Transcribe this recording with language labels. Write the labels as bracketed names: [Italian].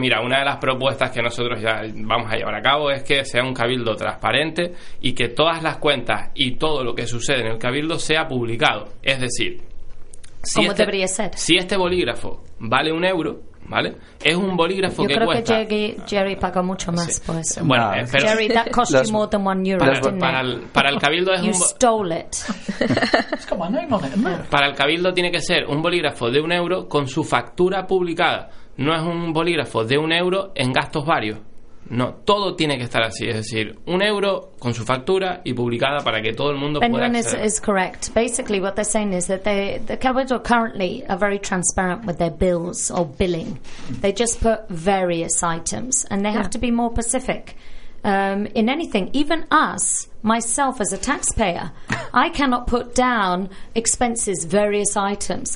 [Spanish] Mira, una de las propuestas que nosotros ya vamos a llevar a cabo es que sea un cabildo transparente y que todas las cuentas y todo lo que sucede en el cabildo sea publicado. Es decir... Si ¿Cómo debería ser? Si este bolígrafo vale un euro, ¿vale? Es un bolígrafo que cuesta... Yo creo que Jerry pagó mucho más por eso. Bueno, pero... [English] Jerry, that cost you more than 1 euro, didn't it? [Spanish] Para el cabildo es [English] you [Spanish] un... [English] You stole it. It's got my name on it, isn't it? [Spanish] Para el cabildo tiene que ser un bolígrafo de un euro con su factura publicada. No es un bolígrafo de un euro en gastos varios. No, todo tiene que estar así. Es decir, un euro con su factura y publicada para que todo el mundo Benjamin pueda acceder. [English] Is correct. Basically, what they're saying is that the cabildo currently are very transparent with their bills or billing. They just put various items, and they have to be more specific in anything. Even us, myself as a taxpayer, I cannot put down expenses, various items.